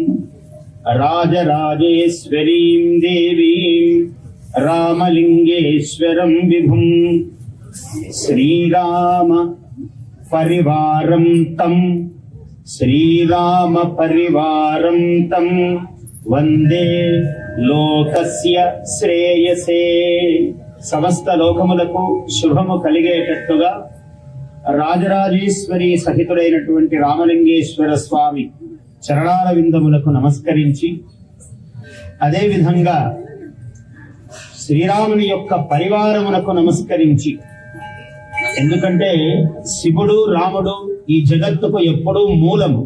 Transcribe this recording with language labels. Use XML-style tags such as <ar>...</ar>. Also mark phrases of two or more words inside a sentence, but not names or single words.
<sa>राजराजेश्वरीं देवीं रामलिंगेश्वरं विभुं श्रीराम परिवारं तं श्रीराम परिवारं तं वंदे लोकस्य श्रेयसे।</sa> <te>సమస్త లోకములకు శుభము కలిగేటట్టుగా రాజరాజేశ్వరి సహితుడైనటువంటి రామలింగేశ్వర స్వామి చరణాల విందములకు నమస్కరించి, అదేవిధంగా శ్రీరాముని యొక్క పరివారమునకు నమస్కరించి, ఎందుకంటే శివుడు రాముడు ఈ జగత్తుకు ఎప్పుడూ మూలము.</te>